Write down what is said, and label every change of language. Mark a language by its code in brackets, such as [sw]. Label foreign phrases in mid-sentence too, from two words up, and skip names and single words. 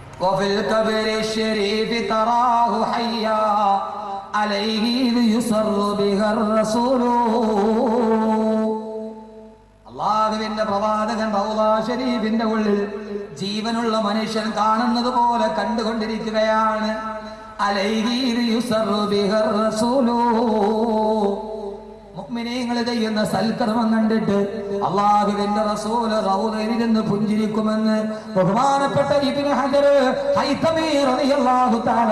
[ar] وفي القبر الشريف تراه حيا عليه يسر بها الرسول. [ml] അല്ലാഹുവിന്റെ പ്രവാചകൻ റൗള ശരീഫിന്റെ ഉള്ളിൽ ജീവനുള്ള മനുഷ്യൻ കാണുന്നത് പോലെ കണ്ടുകൊണ്ടിരിക്കുകയാണ്. [ar] عليه يسر بها الرسول. [ml] മുഅ്മിനീങ്ങൾ ചെയ്യുന്ന സൽക്കർമ്മം കണ്ടിട്ട് അല്ലാഹുവിന്റെ റസൂൽ റൗളയിൽ ഇരുന്ന് പുഞ്ചിരിക്കുമെന്ന് ബഹുമാനപ്പെട്ട ഇബ്നു ഹജർ ഹൈതമി [ar] رضي الله تعالى